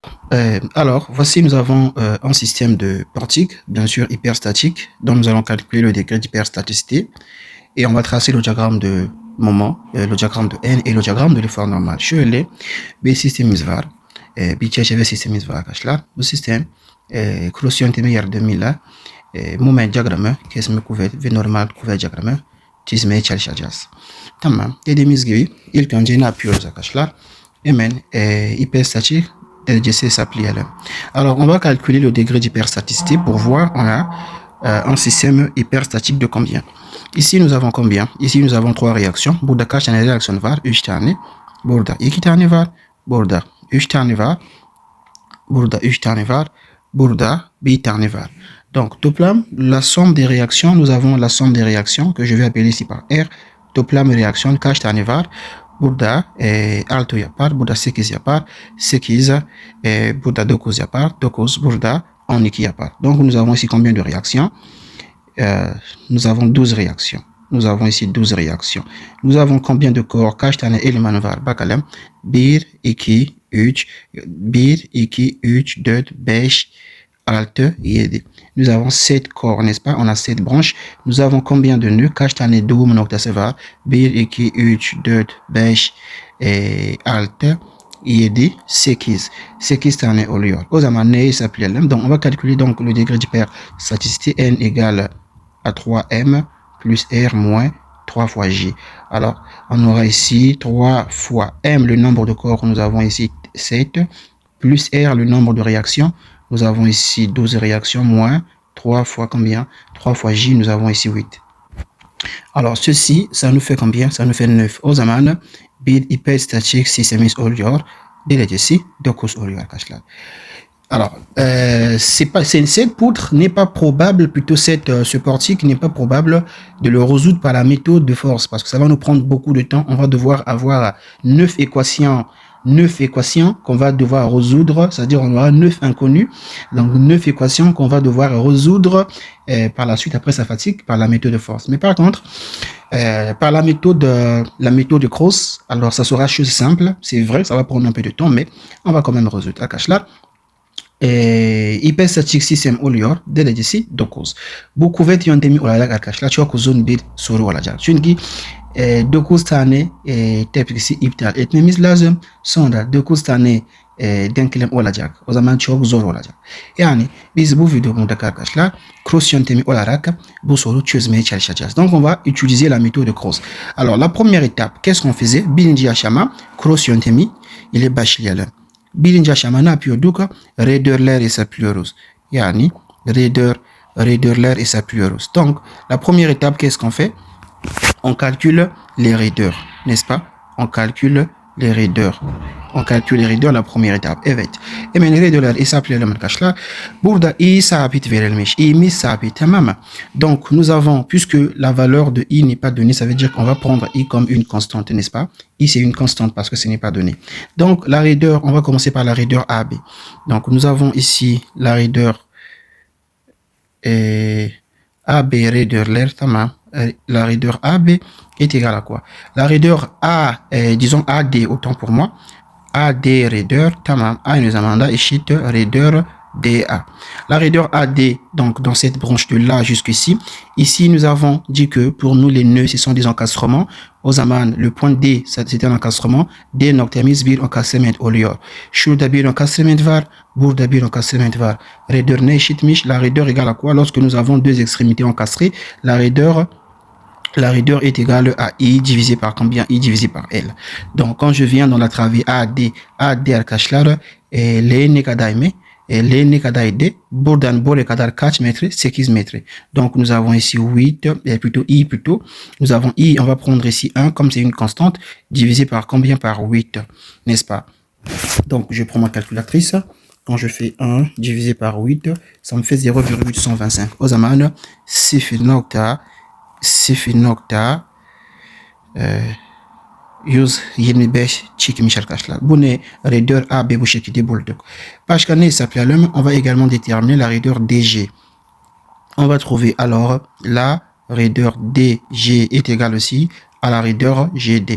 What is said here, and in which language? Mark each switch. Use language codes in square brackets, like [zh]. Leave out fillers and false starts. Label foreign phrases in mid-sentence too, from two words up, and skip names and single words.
[fr] Alors, voici, nous avons un système de portique, bien sûr hyperstatique, dont nous allons calculer le degré d'hyperstaticité. Et on va tracer le diagramme de moment, le diagramme de n et le diagramme de l'effort normal. [tr] Şöyle bir sistemimiz var. Bir çerçeve sistemimiz var arkadaşlar. Bu sistem cross yöntemi yardımıyla moment diyagramı, kesme kuvvet ve normal kuvvet diyagramı çizmeye çalışacağız. Tamam. Dediğimiz gibi ilk önce ne yapıyoruz arkadaşlar? Hemen hyperstatik derecesi hesaplayalım. [fr] Alors, on va calculer le degré d'hyperstaticité pour voir on a un système hyperstatique de combien. Ici, nous avons combien? Ici, nous avons 3 réactions. [tr] Burada kaç tane reaksiyon var? 3 tane. Burada 2 tane var. Burada 3 tane var. Burada 3 tane var. Burada 1 tane var. [fr] Donc, toplam, la somme des réactions, nous avons la somme des réactions que je vais appeler ici par R. [tr] Toplam réaction kaç tane var? Burada 6 yapar. Burada 8 yapar. 8. Burada 9 yapar. 9. Burada 12 yapar. [fr] Donc, nous avons ici combien de réactions? Nous avons 12 réactions. Nous avons ici 12 réactions. Nous avons combien de corps? [tr] Kaç tane eleman var? Bakalım. 1, 2, 3. 1, 2, 3, 4, 5, 6, 7. [fr] Nous avons 7 corps, n'est-ce pas? On a 7 branches. Nous avons combien de nœuds? [tr] Kaç tane doğum noktası var? 1, 2, 3, 4, 5, 6, 7, 8. 8 tane oluyor. O zaman neyi hesaplayalım? [fr] Donc, on va calculer donc le degré d'hyperstaticité n égale à 3m plus r moins 3 fois j. Alors, on aura ici 3 fois m, le nombre de corps, nous avons ici 7, plus r, le nombre de réactions, nous avons ici 12 réactions, moins 3 fois combien? 3 fois j, nous avons ici 8. Alors, ceci, ça nous fait combien? Ça nous fait 9. [tr] O zaman bir hyperstatik sistemimiz oluyor. Derecesi 9 oluyor arkadaşlar. [fr] Alors, cette poutre n'est pas probable, plutôt ce portique n'est pas probable de le résoudre par la méthode de force, parce que ça va nous prendre beaucoup de temps. On va devoir avoir 9 équations qu'on va devoir résoudre, c'est-à-dire on aura 9 inconnus, donc 9 équations qu'on va devoir résoudre par la suite, après sa fatigue, par la méthode de force. Mais par contre, par la méthode de Cross, alors ça sera chose simple, c'est vrai, ça va prendre un peu de temps, mais on va quand même résoudre. [tr] Arkadaşlar, hyperstatik sistem oluyor derecesi 9. Bu kuvvet yöntemi olarak arkadaşlar çok uzun bir soru olacak. Çünkü 9 tane tepkisi iptal etmemiz lazım. Sonra 9 tane denklem olacak. O zaman çok zor olacak. Yani biz bu videomuzda arkadaşlar cross yöntemi olarak bu soru çözmeye çalışacağız. [fr] Donc on va utiliser la méthode de Cross. Alors la première étape, qu'est-ce qu'on faisait? [tr] Birinci aşama cross yöntemi ile başlayalım. Birinci aşama ne yapıyorduk? Raidörler hesaplıyoruz. Yani raidörler hesaplıyoruz. [fr] Donc, la première étape, qu'est-ce qu'on fait? On calcule les raideurs, n'est-ce pas? On calcule les raideurs. On calcule les raideurs, la première étape. [tr] Evet. Hemen raidörler hesaplayalım arkadaşlar. Burada i sabit verilmiş. i'miz sabit, tamam mı? [fr] Donc, nous avons, puisque la valeur de i n'est pas donnée, ça veut dire qu'on va prendre i comme une constante, n'est-ce pas? I, c'est une constante parce que ce n'est pas donné. Donc, la raideur, on va commencer par la raideur AB. Donc, nous avons ici la raideur AB [tr] raidörler, tamam. [fr] La raideur AB est égale à quoi? La raideur A, disons AD, autant pour moi. AD raideur, tamam. [tr] Aynı zamanda eşit raideur DA. [fr] La raideur AD, donc dans cette branche de là jusqu'ici, ici nous avons dit que pour nous les nœuds ce sont des encastrements. [tr] O zaman [fr] le point D c'est un encastrement. [tr] D noktamız bir encastrement oluyor. Şurada bir encastrement var, burada bir encastrement var. Raideur ne eşitmiş? [fr] La raideur égale à quoi? Lorsque nous avons deux extrémités encastrées, la raideur est égale à I divisé par combien? I divisé par L. Donc, quand je viens dans la travée AD [tr] arkadaşlar, L'N kadar L'N kadar D, buradan buraya kadar kaç metre? 8 metre. [fr] Donc, nous avons ici 8, plutôt I plutôt. Nous avons I, on va prendre ici 1, comme c'est une constante, divisé par combien? Par 8, n'est-ce pas? Donc, je prends ma calculatrice. Quand je fais 1 divisé par 8, ça me fait 0,125. [tr] O zaman 125 çıkmış arkadaşlar. Bu ne? Raideur AB bu şekilde bulduk. Başka ne hesaplayalım? [fr] On va également déterminer la raideur DG. On va trouver alors la raideur DG est égale aussi à la raideur GD.